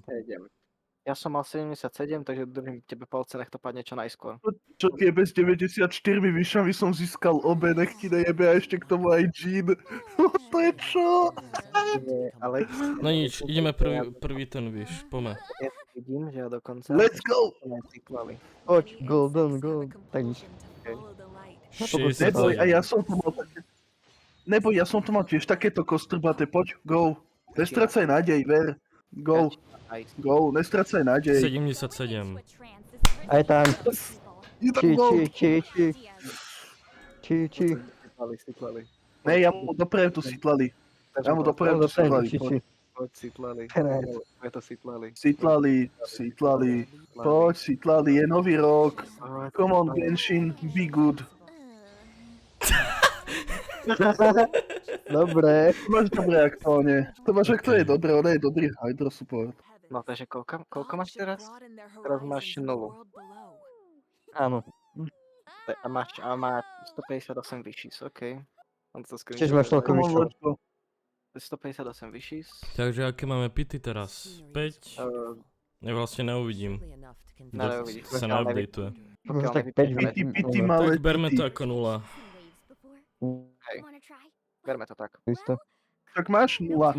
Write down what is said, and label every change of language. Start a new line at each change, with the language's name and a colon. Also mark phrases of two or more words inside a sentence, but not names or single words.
Slovak: Ja som mal 77, takže držím tebe palce, nech to padne čo najskôr. Čo tie bez 94 vyšami som získal obe, nech ti nejebe a ešte k tomu aj Jean. To je čo? Alex, No nič, ideme prvý ten vyš, poďme. ja vidím, že ja dokonca...
English: Let's go!
Slovak: Citlali. Poď, golden, golden. Tak nič. Neboj, a 67. ja som to mal také... Neboj, ja som to mal tiež takéto kostrbaté, poď, go. Nestracaj nádej, ver. Go, Nice. go, nestracaj nádej. 77. Aj tam. Je tam Či, go. či. Citlali. Ne, ja mu doprejem tu Sitlali. Ja mu doprejem tu Sitlali. Poď. Poď Citlali. Nice. Je to Citlali. Sitlali. Poď, Sitlali, je nový rok.
English: Come on, Genshin, be good.
Slovak: Dobre. To máš dobré aktuálne. To máš aktuálne dobré, on je dobrý hydro support. No takže koľko máš teraz? Teraz máš nulu. Áno. A má 158 vyšší, okej. On to Tiež máš toľko
English: Come on,
Slovak: vyššie.
English: let's go.
Slovak: 158 vyšší. Takže aké máme pity teraz? 5? Ja vlastne neuvidím. Neuvidíš, Sa pokiaľ neupdateuje. pokiaľ Tak nevypneš 5 Pity, pity, no, malé Tak berme to pity. ako 0. Hej. Berme to tak. isto. Tak máš 0.